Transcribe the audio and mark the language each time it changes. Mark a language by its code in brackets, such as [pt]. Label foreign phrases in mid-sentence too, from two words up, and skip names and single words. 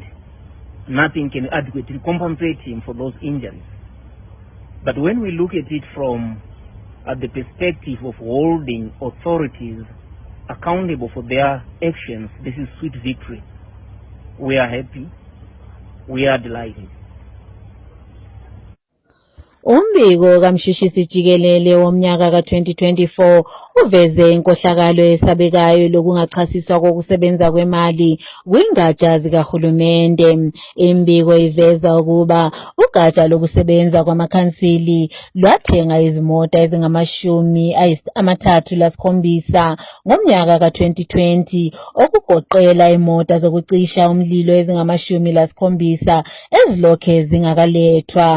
[en] Nothing can adequately compensate him for those injuries. But when we look at it from the perspective of holding authorities accountable for their actions, this is sweet victory. We are happy. We are delighted. [nd] Umbiko kamshushisi jikelele womnyaka ka-2024 uveze inkohlakalo esabekayo lokungachasiswa kokusebenza kwemali kwingatsha zikahulumende. Imbiko iveza ukuba ugatsha lokusebenza kwamakhansili lwathenga izimota ezingama-37 ngomnyaka ka-2020 okugoqela imota zokucisha umlilo ezingama-17 ezilokhe zingakalethwa.